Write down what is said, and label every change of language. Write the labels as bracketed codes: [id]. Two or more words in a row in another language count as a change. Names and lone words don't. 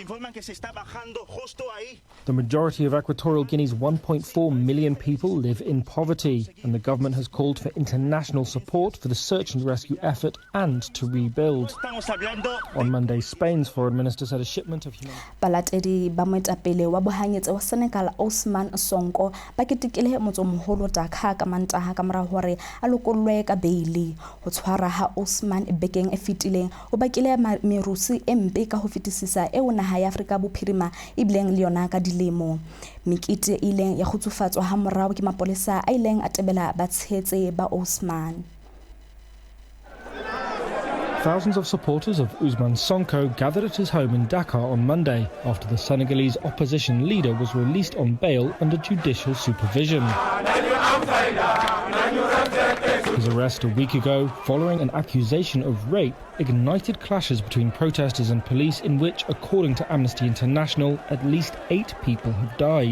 [en] The majority of Equatorial Guinea's 1.4 million people live in poverty, and the government has called for international support for the search and rescue effort and to rebuild. On Monday, Spain's foreign minister said a shipment of [st] balatedi ba moetapele wa bohanyetsi wa Senegal Ousmane Sonko ba ketekile motsomoholo Dakar ka Mantaha ka mora hore a lokollwe ka beili. Ho tshwara ha Ousmane bekeng e fetileng o bakile merusi e mpe ka ho fetisisa e naha ya Afrika Bophirima e bileng le yona ka dilemo. Mekete ileng ya khutsufatswa ha morao ke mapolesa a ileng a tebela batshetsi ba Ousmane. [en] Thousands of supporters of Ousmane Sonko gathered at his home in Dakar on Monday after the Senegalese opposition leader was released on bail under judicial supervision. His arrest a week ago, following an accusation of rape, ignited clashes between protesters and police in which, according to Amnesty International, at least 8 people have died.